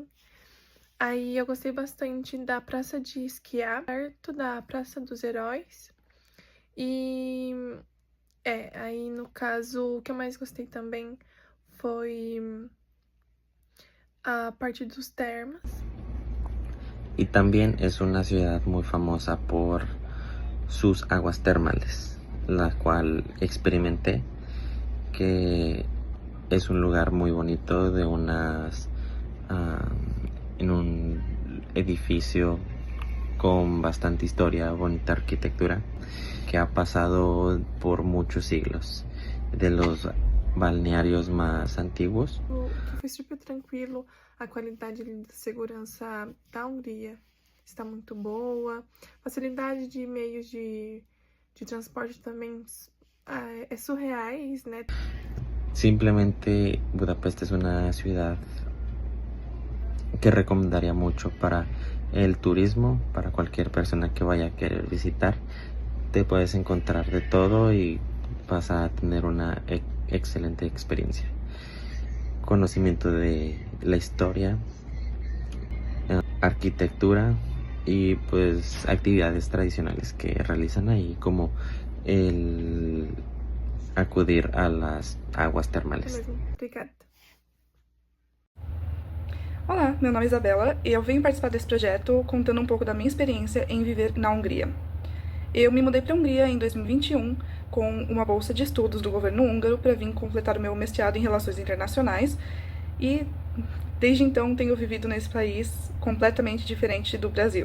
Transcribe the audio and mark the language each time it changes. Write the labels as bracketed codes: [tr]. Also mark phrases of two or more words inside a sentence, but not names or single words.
[pt] Aí eu gostei bastante da praça de esquiar, perto da Praça dos Heróis. E aí no caso, o que eu mais gostei também foi a parte dos termas. [es] Y también es una ciudad muy famosa por sus aguas termales, la cual experimenté, que es un lugar muy bonito en un edificio con bastante historia, bonita arquitectura, que ha pasado por muchos siglos, de los balnearios más antiguos. [pt] Foi super tranquilo, a qualidade da segurança da Hungria está muito boa, facilidade de meios de transporte também é surreais, né? [es] Simplemente Budapest es una ciudad que recomendaría mucho para el turismo, para cualquier persona que vaya a querer visitar. Te puedes encontrar de todo y vas a tener una excelente experiencia. Conocimiento de la historia, arquitectura y pues actividades tradicionales que realizan ahí, como el acudir a las aguas termales. [pt] Obrigada. Olá, meu nome é Isabela e eu venho participar desse projeto contando um pouco da minha experiência em viver na Hungria. Eu me mudei para a Hungria em 2021 com uma bolsa de estudos do governo húngaro para vir completar o meu mestrado em Relações Internacionais e desde então tenho vivido nesse país completamente diferente do Brasil.